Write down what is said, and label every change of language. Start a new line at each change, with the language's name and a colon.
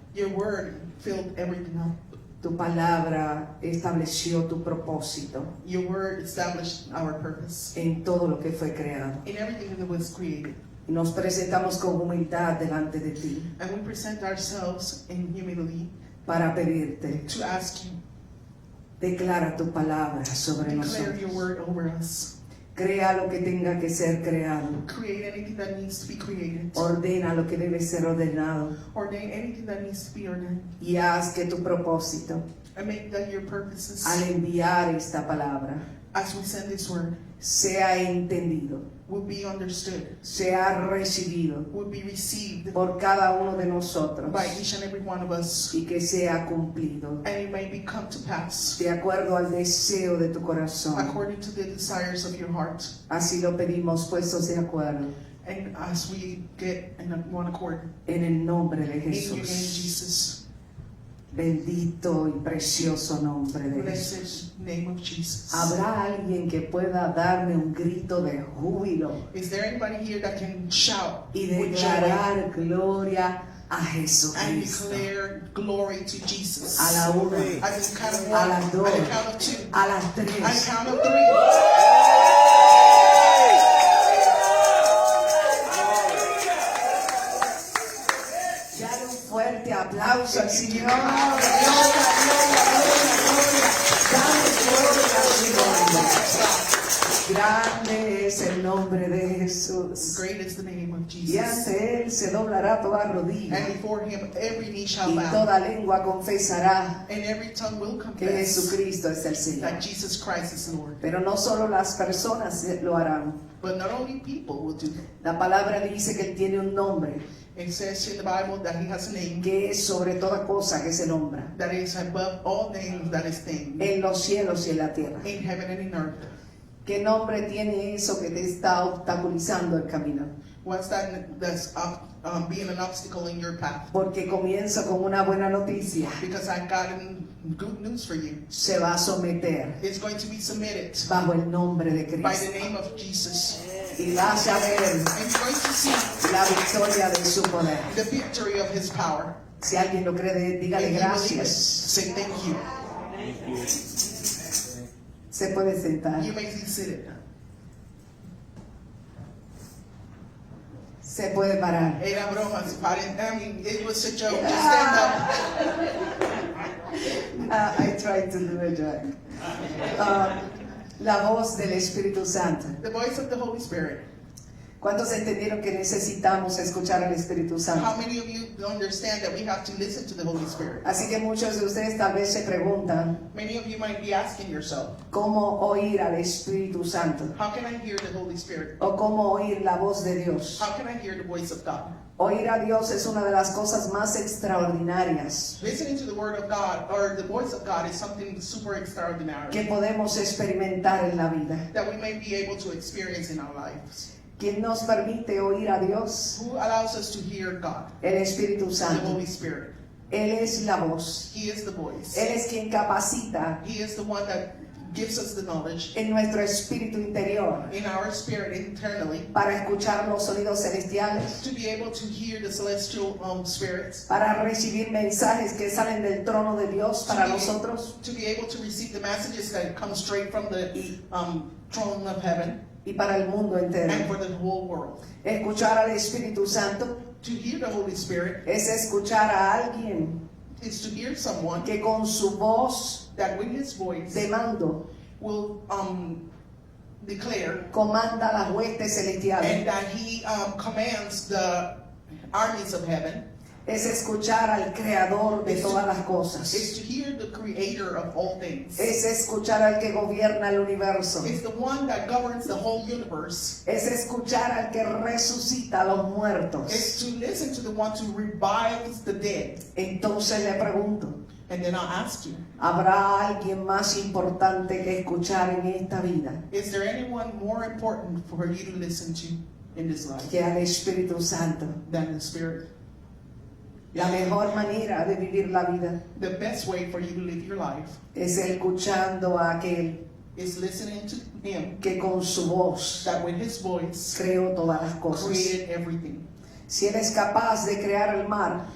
English: Your word filled everything up.
Spanish: Tu palabra estableció tu propósito
English: Your word established our purpose
Spanish: en todo lo que fue creado.
English: in everything that was created.
Spanish: Y nos presentamos con humildad delante de ti
English: And we present ourselves in humility
Spanish: para pedirte,
English: to ask you,
Spanish: declara tu palabra sobre
English: declare your
Spanish: nosotros.
English: word over us.
Spanish: Crea lo que tenga que ser creado.
English: Create anything that needs to be created.
Spanish: Ordena lo que debe ser ordenado.
English: Ordain anything that needs to be ordained.
Spanish: Y haz que tu propósito,
English: And make that your purposes,
Spanish: al enviar esta palabra,
English: as we send this word,
Spanish: sea entendido,
English: will be understood,
Spanish: sea recibido
English: will be received
Spanish: por cada uno de nosotros
English: by each and every one of us,
Spanish: y que sea cumplido
English: and it may come to pass
Spanish: de acuerdo al deseo de tu corazón.
English: according to the desires of your heart.
Spanish: Así lo pedimos puestos de acuerdo
English: And as we get in one accord,
Spanish: en el nombre de
English: in your name,
Spanish: Jesús.
English: Jesus,
Spanish: Bendito y precioso nombre de Jesús.
English: blessed name of Jesus.
Spanish: ¿Habrá alguien que pueda darme un grito de júbilo
English: Is there anybody here that can shout
Spanish: y
English: with joy
Spanish: declarar gloria a
English: and
Spanish: Jesucristo?
English: declare glory to Jesus?
Spanish: A la una,
English: At the count of
Spanish: a
English: one,
Spanish: las
English: at
Spanish: dos,
English: the count of two,
Spanish: a las
English: at the
Spanish: tres.
English: count of three.
Spanish: Dale un fuerte aplauso al Señor. Gloria, gloria, gloria, gloria. Dale gloria al Señor. Grande es el nombre de Jesús.
English: Great is the name of
Spanish: Y
English: Jesus.
Spanish: ante Él se doblará toda rodilla
English: And before him every knee shall
Spanish: y
English: bow,
Spanish: toda lengua confesará
English: and every tongue will
Spanish: que
English: confess
Spanish: Jesucristo es el Señor.
English: that Jesus Christ is Lord.
Spanish: Pero no solo las personas lo harán.
English: But not only people will do it.
Spanish: La palabra dice que Él tiene un nombre
English: It says in the Bible that he has a name
Spanish: que es sobre toda cosa que se nombra,
English: that is above all names that is named
Spanish: en los cielos y en la tierra.
English: in heaven and in earth.
Spanish: ¿Qué nombre tiene eso que te está obstaculizando el camino?
English: What's that's being an obstacle in your path?
Spanish: Porque comienzo con una buena noticia.
English: Because I got good news for you.
Spanish: Se va a someter
English: It's going to be submitted
Spanish: bajo el nombre de
English: by the
Spanish: Cristo.
English: name of Jesus.
Spanish: Y vas a ver
English: And you're going to see
Spanish: la victoria de su poder.
English: the victory of his power.
Spanish: Si alguien lo cree, dígale
English: And you believe it,
Spanish: gracias.
English: say thank you. Thank you.
Spanish: Se puede sentar.
English: You may be seated.
Spanish: Se puede parar. Era broma,
English: I mean, it was a joke. Just stand up. I tried to do a joke.
Spanish: La voz del Espíritu Santo.
English: The voice of the Holy Spirit.
Spanish: ¿Cuántos entendieron que necesitamos escuchar al Espíritu
English: How
Spanish: Santo?
English: many of you understand that we have to listen to the Holy Spirit?
Spanish: Así que muchos de ustedes tal vez se preguntan,
English: Many of you might be asking yourself,
Spanish: ¿cómo oír al Espíritu Santo?
English: how can I hear the Holy Spirit?
Spanish: ¿O cómo oír la voz de Dios?
English: How can I hear the voice of God?
Spanish: Oír a Dios es una de las cosas más extraordinarias
English: Listening to the Word of God or the voice of God is something super extraordinary
Spanish: que podemos experimentar en la vida.
English: that we may be able to experience in our lives.
Spanish: ¿Quién nos permite oír a Dios?
English: Who allows us to hear God?
Spanish: El Espíritu
English: The
Spanish: Santo.
English: Holy Spirit.
Spanish: Él es la voz.
English: He is the voice.
Spanish: Él es quien capacita
English: He is the one that gives us the knowledge
Spanish: en nuestro espíritu interior
English: in our spirit internally
Spanish: para escuchar los sonidos celestiales,
English: to be able to hear the celestial spirits,
Spanish: para recibir mensajes que salen del trono de Dios para nosotros
English: to be able to receive the messages that come straight from the throne of heaven
Spanish: y para el mundo entero.
English: and for the whole world.
Spanish: Escuchar al Espíritu Santo
English: To hear the Holy Spirit
Spanish: es escuchar a alguien
English: is to hear someone
Spanish: que con su voz
English: that with his voice
Spanish: de mando
English: will declare,
Spanish: comanda las huestes celestiales.
English: and that he commands the armies of heaven,
Spanish: Es escuchar al creador de todas las cosas.
English: is to hear the creator of all things.
Spanish: Es escuchar al que gobierna el universo.
English: It's the one that governs the whole universe.
Spanish: Es escuchar al que resucita a los
English: It's
Spanish: muertos.
English: to listen to the one who revives the dead.
Spanish: Entonces le pregunto,
English: And then I'll ask you,
Spanish: ¿habrá alguien más importante que escuchar en esta vida
English: is there anyone more important for you to listen to in this life
Spanish: que al Espíritu Santo?
English: than the Spirit?
Spanish: La mejor manera de vivir la vida
English: The best way for you to live your life
Spanish: es escuchando a aquel
English: is listening to Him
Spanish: que con su voz
English: that with His voice
Spanish: creó todas las cosas.
English: created everything.
Spanish: Si Él es capaz de crear el mar,